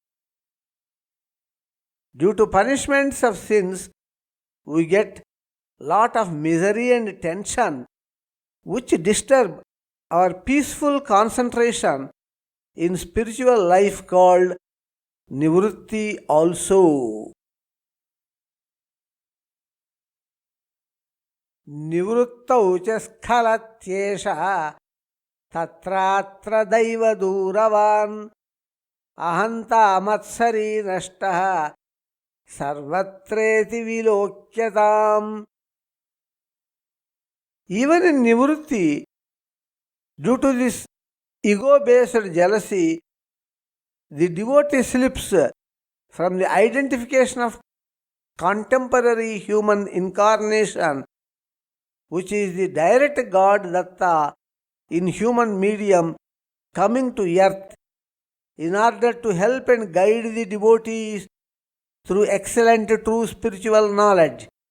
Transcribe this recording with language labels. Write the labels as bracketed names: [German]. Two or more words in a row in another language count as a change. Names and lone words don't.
[English] Due to punishments of sins, we get lot of misery and tension which disturb our peaceful concentration in spiritual life called nivrutti also. [Sanskrit] Nivruttau cha skalatyesha tatratra daiva duravan ahanta matsari nashtaha sarvatreti vilokyatam. [English] Even in nivrutti, due to this ego-based jealousy, the devotee slips from the identification of contemporary human incarnation, which is the direct God Datta in human medium coming to earth in order to help and guide the devotees through excellent true spiritual knowledge.